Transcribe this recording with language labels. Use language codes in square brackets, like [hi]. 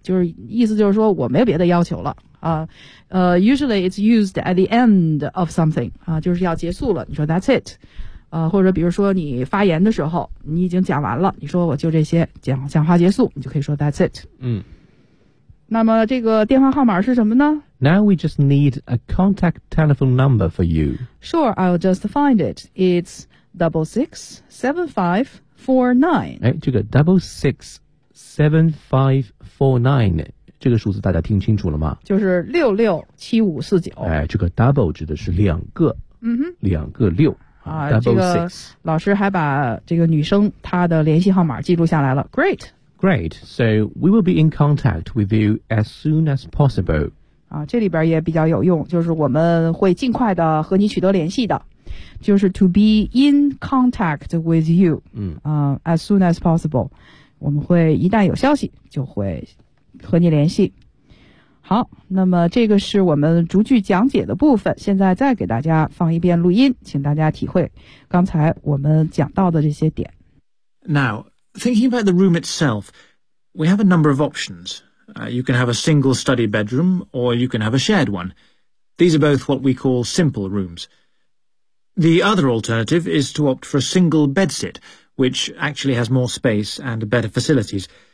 [zh] 就是意思就是说我没有别的要求了啊。 [en] Usually it's used at the end of something, [zh] 啊、就是要结束了，你说 that's it, 或者比如说你发言的时候你已经讲完了，你说我就这些，讲话结束，你就可以说 that's it。嗯，那么这个电话号码是什么呢？ [en] Now we just need a contact telephone number for you. Sure, I'll just find it. It's 667549. [zh] 这个667549，这个数字大家听清楚了吗？就是667549。这个 double 指的是两个，嗯哼，两个六。这个老师还把这个女生她的联系号码记录下来了。 [en] Great. Great. So we will be in contact with you as soon as possible. [zh] 啊，这里边也比较有用，就是我们会尽快的和你取得联系的，就是 [en] to be in contact with you, as soon as possible, [zh] 我们会一旦有消息就会和你联系。好，那么这个是我们逐句讲解的部分，现在再给大家放一遍录音，请大家体会刚才我们讲到的这些点。 [en] Now, thinking about the room itself, we have a number of options. You can have a single study bedroom, or you can have a shared one. These are both what we call simple rooms. The other alternative is to opt for a single bedsit, which actually has more space and better facilities.